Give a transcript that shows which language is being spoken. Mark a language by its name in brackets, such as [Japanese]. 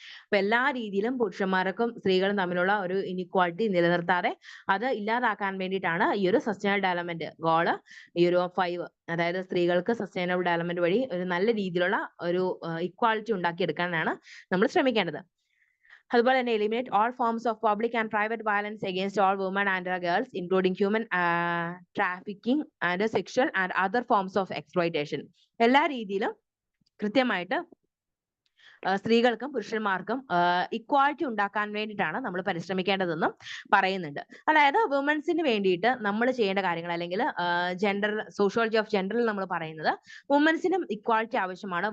[Malayalam] അപ്പൊ എല്ലാ രീതിയിലും പുരുഷന്മാർക്കും സ്ത്രീകളും തമ്മിലുള്ള ഒരു ഇനിക്വാളിറ്റി നിലനിർത്താതെ അത് ഇല്ലാതാക്കാൻ വേണ്ടിയിട്ടാണ് ഈ ഒരു സസ്റ്റൈനബിൾ ഡെവലപ്മെന്റ് ഗോള് ഈ ഒരു 5, അതായത് സ്ത്രീകൾക്ക് സസ്റ്റൈനബിൾ ഡെവലപ്മെന്റ് വഴി ഒരു നല്ല രീതിയിലുള്ള ഒരു ഇക്വാളിറ്റി ഉണ്ടാക്കിയെടുക്കാനാണ് നമ്മൾ ശ്രമിക്കേണ്ടത്. അതുപോലെ തന്നെ [English] eliminate all forms of public and private violence against all women and girls, including human trafficking and sexual and other forms of exploitation. [Malayalam] എല്ലാ രീതിയിലും കൃത്യമായിട്ട് സ്ത്രീകൾക്കും പുരുഷന്മാർക്കും ഇക്വാലിറ്റി ഉണ്ടാക്കാൻ വേണ്ടിയിട്ടാണ് നമ്മൾ പരിശ്രമിക്കേണ്ടതെന്നും പറയുന്നുണ്ട്. അതായത് വുമൻസിന് വേണ്ടിയിട്ട് നമ്മൾ ചെയ്യേണ്ട കാര്യങ്ങൾ അല്ലെങ്കിൽ ജെൻഡർ സോഷ്യോളജി ഓഫ് ജെൻഡറിൽ നമ്മൾ പറയുന്നത് വുമൻസിനും ഇക്വാലിറ്റി ആവശ്യമാണ്.